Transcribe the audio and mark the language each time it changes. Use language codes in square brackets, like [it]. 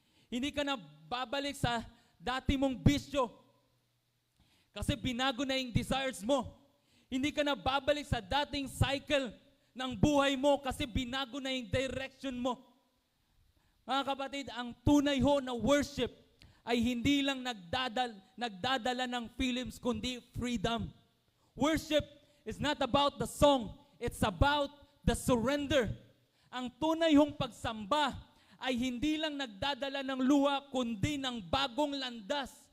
[tl] Hindi ka na babalik sa dati mong bisyo kasi binago na yung desires mo. Hindi ka na babalik sa dating cycle ng buhay mo kasi binago na yung direction mo. Mga kapatid, ang tunay na worship ay hindi lang nagdadala ng feelings kundi freedom. [en] Worship is not about the song, it's about the surrender. [tl] Ang tunay pagsamba ay hindi lang nagdadala ng luha kundi ng bagong landas.